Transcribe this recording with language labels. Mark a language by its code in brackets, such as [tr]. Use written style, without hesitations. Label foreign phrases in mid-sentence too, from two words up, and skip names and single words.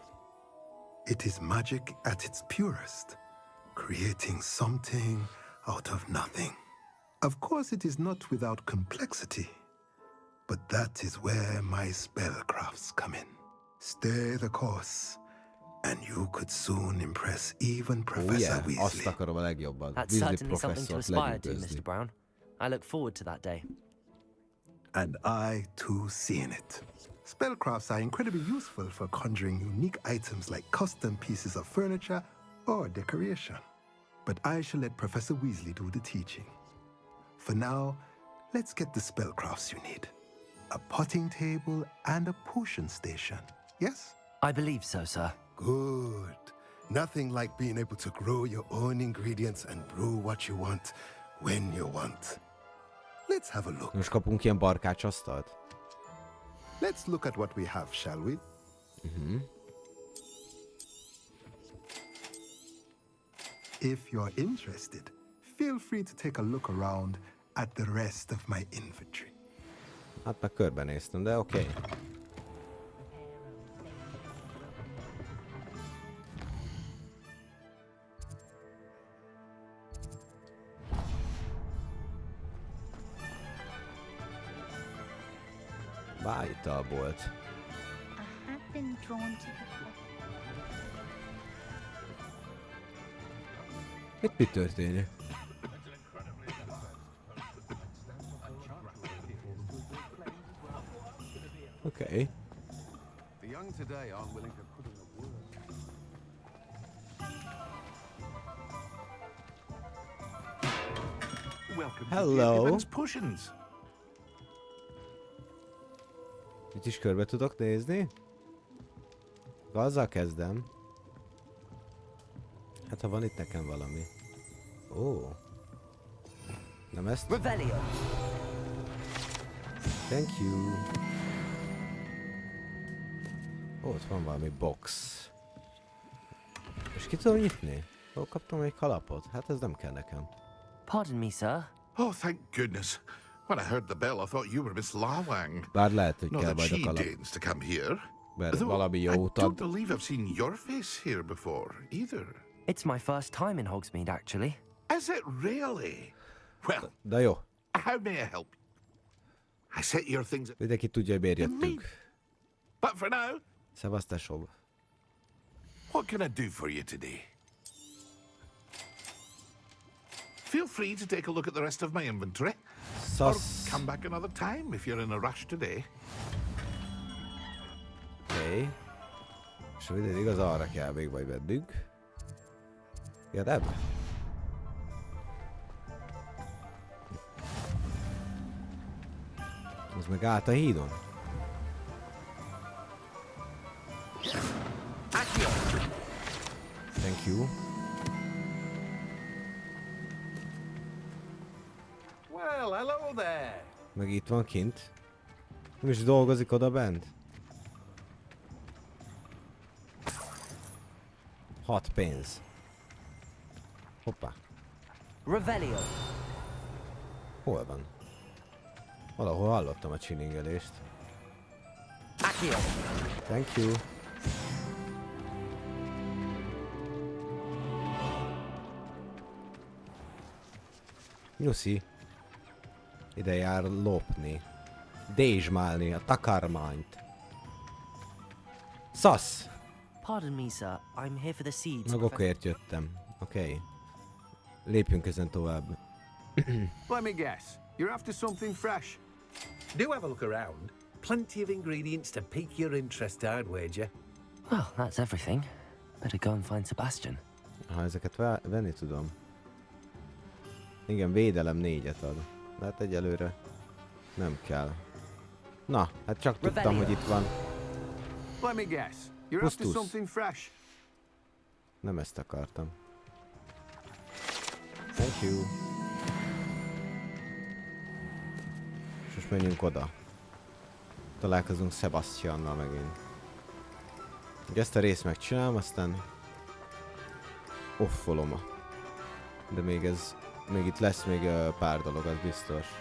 [en] It is magic at its purest, creating something out of nothing. Of course, it is not without complexity, but that is where my spellcrafts come in. Stay the course, and you could soon impress even Professor Weasley. [hu] Azt akarom a legjobban. [en] That's certainly something to aspire to, Mr. Brown. I look forward to that day. And I, too, see in it. Spellcrafts are incredibly useful for conjuring unique items like custom pieces of furniture or decoration. But I shall let Professor Weasley do the teaching. For now, let's get the spellcrafts you need. A potting table and a potion station, yes? I believe so, sir. Good. Nothing like being able to grow your own ingredients and brew what you want when you want. Let's have a look. [hu] Most kapunk ilyen barkácsasztalt? [en] Let's look at what we have, shall we? If you're interested, feel free to take a look around at the rest of my inventory. [hu] Hát meg körbenéztem, de oké. Bájtal volt. [en] I have been drawn to the [hu] Itt mi történik? Oké. [en] The young today aren't willing to put in the work. Welcome Hello. to Gibbons Potions. [hu] Itt is körbe tudok nézni? Azzal kezdem. Hát ha van itt nekem valami. Ó. Nem ezt? Revelio. [en] Thank you. [hu] Ó, ott van valami box. És ki tudom nyitni? Ó, kaptam egy kalapot. Hát ez nem kell nekem. [en] Pardon me, sir. Oh, thank goodness. When I heard the bell, I thought you were Miss Lawang. [hu] Bár lehet, hogy [en] Not [hu] kell [en] that [hu] majd a [en] she [hu] kalap. [en] deigns to come here. [hu] Mert [en] Though [hu] valami [en] I [hu] jót [en] don't [hu] ad. [en] believe I've seen your face here before, either. It's my first time in Hogsmeade, actually. Is it really? Well, [hu] De jó. [en] how may I help you? I set your things... [hu] Mindenki tudja, hogy miért jöttünk. [en] But for now, [hu] Szevasztásod. [en] what can I do for you today? Feel free to take a look at the rest of my inventory. Or come back another time if you're in a rush today. [hu] Oké. És minden igaz, arra kell még majd vennünk. Érted? Az meg állt a hídon. [en] Thank you. Well, hello there. [hu] Meg itt van kint. Nem is dolgozik oda bent. 6 pénz. Hoppá. Revelio. Hol van? Valahol hallottam a csilingelést. Accio. [en] Thank you. [hu] Nyuszi. Ide jár lopni. Dézsmálni a takarmányt. Szasz! [en] Pardon me, sir. I'm here for the seeds. [hu] Magokért jöttem. Oké. Okay. Lépjünk ezen tovább. [en] Let me guess. You're after something fresh. Do have a look around. Plenty of ingredients to pique your interest, I'd wager. Well, that's everything. Better go and find Sebastian. [hu] Ha ezeket venni tudom. Igen, védelem 4-et ad. De hát egyelőre nem kell. Na, hát csak tudtam, hogy itt van. [en] Let me guess. You're after something fresh. [hu] Nem ezt akartam. [en] Thank you. [hu] És most menjünk oda. Találkozunk Sebastiannal megint. Ugye ezt a részt megcsinálom, aztán offolom. De még itt lesz még pár dolog, az biztos.